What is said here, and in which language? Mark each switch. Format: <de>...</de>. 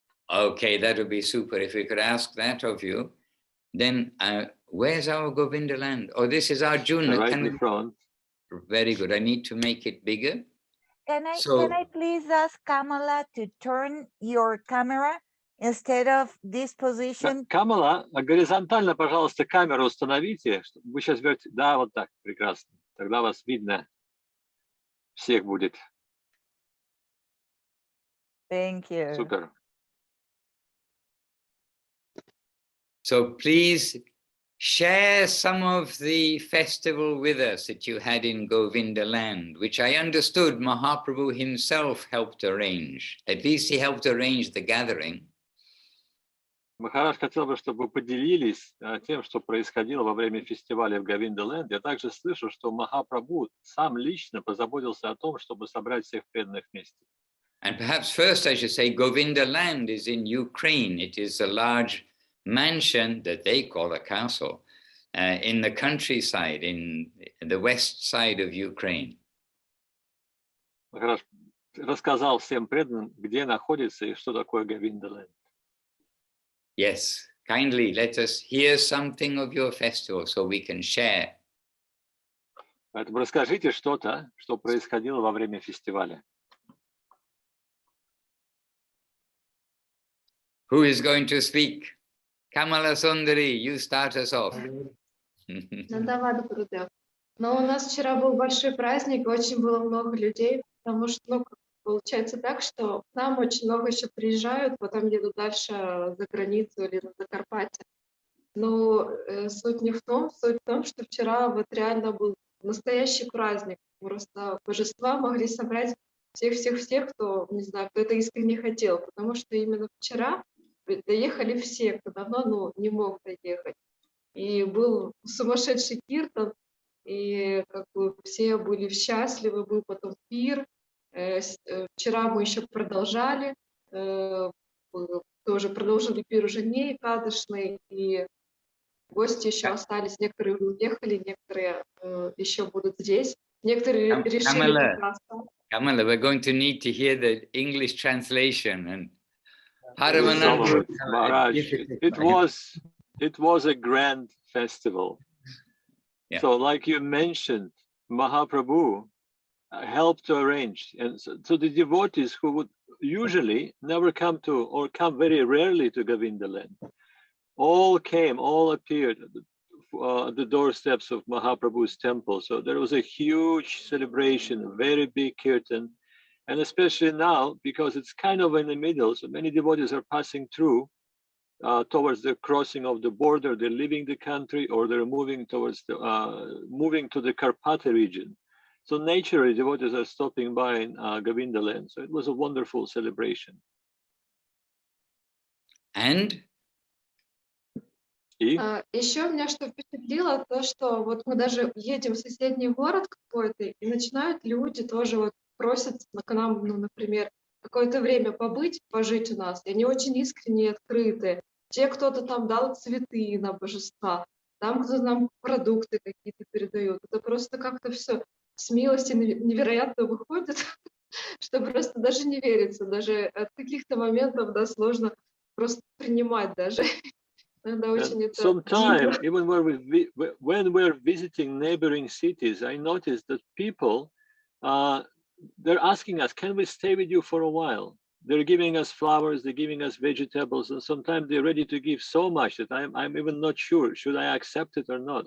<en>Okay, that would be super. If we could ask that of you, then where's our Govinda land? Oh, this is Arjuna. Right in front. Very good. I need to make it bigger. Can I please ask Kamala to turn your camera instead of this position?</en> <ru>Камала, горизонтально, пожалуйста, камеру установите. Вы сейчас берете. Да, вот так, прекрасно. Тогда вас видно. Всех будет.</ru> <en>Thank you.</en> <ru>Супер.</ru> <en>So please share some of the festival with us that you had in Govinda land, which I understood Mahaprabhu himself helped arrange. At least he helped arrange the gathering.</en> <ru>Махарадж хотел бы, чтобы вы поделились тем, что происходило во время фестиваля в Говинда-Ленд. Я также слышу, что Махапрабху сам лично позаботился о том, чтобы собрать всех преданных вместе.</ru> <en>And perhaps first I should say Govinda Land is in Ukraine. It is a large mansion that they call a castle in the countryside, in the west side of Ukraine.</en> <ru>Махарадж рассказал всем преданным, где находится и что такое Говинда-Ленд.</ru> <en>Yes, kindly let us hear something of your festival so we can share.</en> <ru>Поэтому расскажите что-то, что происходило во время фестиваля.</ru> <en>Who is going to speak? Kamala Sundari, you start us off.</en> <ru>Ну, давай, Гурудев. Но у нас вчера был большой праздник, очень было много людей, потому что, ну, получается так, что к нам очень много еще приезжают, потом едут дальше за границу или на Закарпатье. Но суть не в том, суть в том, что вчера вот реально был настоящий праздник. Просто божества могли собрать всех, кто, не знаю, кто это искренне хотел, потому что именно вчера доехали все, кто давно, не мог доехать. И был сумасшедший киртан, и как бы все были счастливы, был потом пир. Вчера мы еще продолжали, тоже продолжили пир уже не кадышный, и гости еще остались, некоторые уехали, некоторые еще будут здесь, некоторые решили пока остаться.</ru> <en>Kamala, we're going to need to hear the English translation. And Maharaj, it was a grand festival. Yeah. So like you mentioned, Mahaprabhu helped to arrange. And so the devotees who would usually never come to, or come very rarely to Govindaland, all appeared at the doorsteps of Mahaprabhu's temple. So there was a huge celebration, a very big kirtan. And especially now, because it's kind of in the middle, so many devotees are passing through towards the crossing of the border. They're leaving the country, or they're moving towards moving to the Karpati region. So naturally, devotees are stopping by in Govindaland. So it was a wonderful celebration. And?</en> <ru>Еще меня что впечатлило, то, что вот мы даже едем в соседний город какой-то, и начинают люди тоже вот просят к нам, ну, например, какое-то время побыть, пожить у нас, и они очень искренне и открыты. Кто-то там дал цветы на божества, там кто-то нам продукты какие-то передают. Это просто как-то все с милости невероятно выходит, что просто даже не верится, даже от каких-то моментов, да, сложно просто принимать даже.</ru> <en>Sometimes, even when we're visiting neighboring cities, I noticed that people, they're asking us, can we stay with you for a while? They're giving us flowers, they're giving us vegetables, and sometimes they're ready to give so much that I'm even not sure, should I accept it or not?</en>